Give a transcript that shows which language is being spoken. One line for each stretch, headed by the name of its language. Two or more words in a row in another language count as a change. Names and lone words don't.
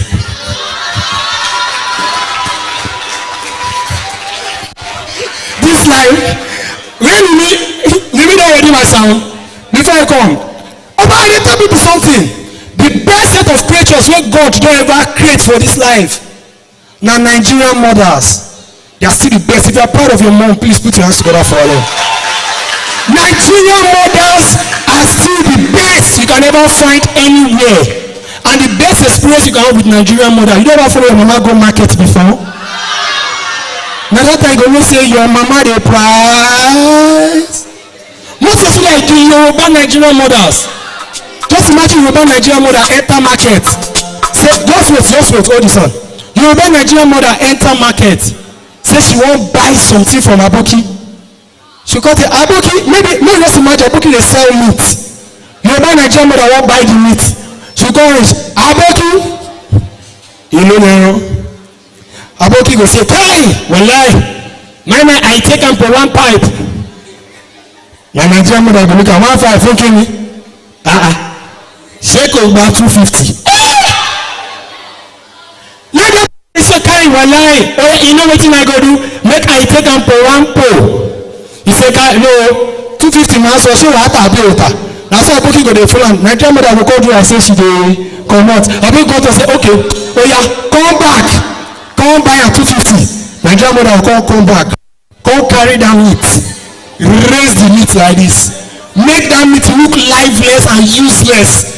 Nigerian Pidgin: This life really don ready my sound before I come. Oba, I dey tell people something. The best set of creatures wey God don ever create for this life na Nigerian mothers. They are still the best. If you are proud of your mom, please put your hands together for them. Nigerian mothers are still the best you can ever find anywhere. And the best experience you can have with Nigerian mother. You never follow your mama go market before? Na that time you go know say your mama dey price. Most especially like the Yoruba Nigerian mothers. Just imagine Yoruba Nigerian mother enter market. Say just wait, hold this on. Yoruba Nigerian mother enter market. Say she wan buy something from Aboki. She come say Aboki, maybe just imagine Aboki dey sell meat. Yoruba Nigerian mother wan buy the meat. She come reach Aboki. You know. Aboki go say, hey, wallahi, my I take am for one pipe. Na Nigerian mother go look at 1.5
Yoruba: fún kíni? Ṣé kò gba 250? Lọ́jọ́ pé ṣe
Nigerian Pidgin: carry wallahi, you know wetin I go do? Make I take am for one pole. He say no, 250 na so
Yoruba: ṣé wàá tà bí o tà?
Nigerian Pidgin: Na so Aboki go dey follow am. Nigerian mother go call you and say she dey comot. Aboki go talk say okay, oya come back. Come buy am 250. Nigerian mother will come back. Come carry that meat. Raise the meat like this. Make that meat look lifeless and useless.